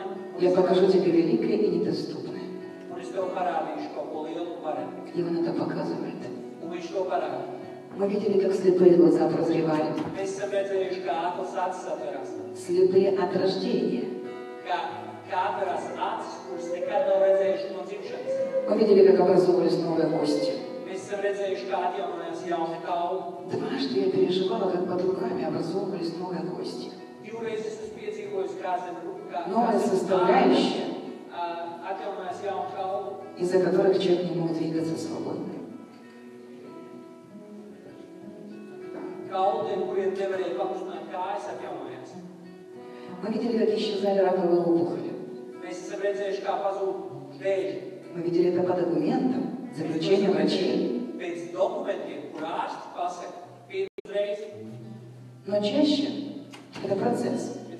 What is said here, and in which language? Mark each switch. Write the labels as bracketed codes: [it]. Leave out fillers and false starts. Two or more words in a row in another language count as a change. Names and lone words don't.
[ru] Я покажу тебе великое и недоступное. [lv] un es tev parādīšu kaut ko lielu un varenu. [ru] И он это показывает. [lv] Un viņš to parāda. [ru] Мы видели, как слепые глаза прозревали. [lv] Mēs esam redzējuši, kā aklas acis atverās. [ru] Слепые от рождения. [lv] Kā atverās acis, kuras nekad nav redzējuši no dzimšanas. [ru] Мы видели, как образовывались новые кости. [lv] Mēs esam redzējuši, kā atjaunojās jauni kauli. [ru] Дважды я переживала, как под руками образовывались новые кости. [lv] Divreiz es esmu piedzīvojis, kā zem [ru] Новая составляющая, [lv] atjaunojās jauni kauli, [ru] из-за которых человек не мог двигаться свободно. [lv] kauli, kuriem nevarēja pakustināt kājas, atjaunojās. [ru] Мы видели, как исчезали раковые опухоли. [lv] Mēs esam redzējuši, kā pazūd vēži. [ru] Мы видели это по документам, заключениям врачей. [lv] Pēc dokumentiem, kur ārsti pasaka, uzreiz. [ru] Но чаще это процесс.